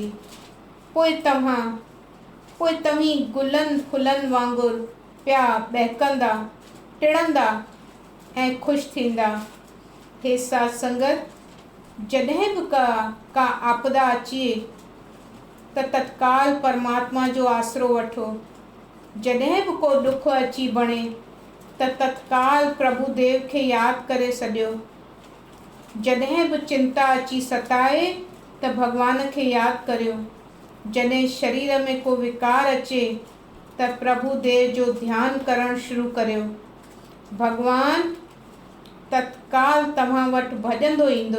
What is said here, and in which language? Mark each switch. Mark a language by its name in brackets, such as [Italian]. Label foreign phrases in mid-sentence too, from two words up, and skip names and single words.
[Sindhi] पोइ तव्हीं गुलनि फुलनि वांगुरु पिया बहकंदा, टिड़ंदा ऐं ख़ुशि थींदा। हे साध संगत, जॾहिं बि का आपदा अचे त तत्काल परमात्मा जो आसरो वठो। जॾहिं बि को दुख अची बणे त तत्काल प्रभु देव खे यादि करे छॾियो। जॾहिं बि चिंता अची सताए त भॻवान खे यादि करियो। जॾहिं शरीर में को विकार अचे त प्रभु देव जो ध्यानु करणु शुरू करियो। भॻवान तत्काल तव्हां वटि भॼंदो ईंदो।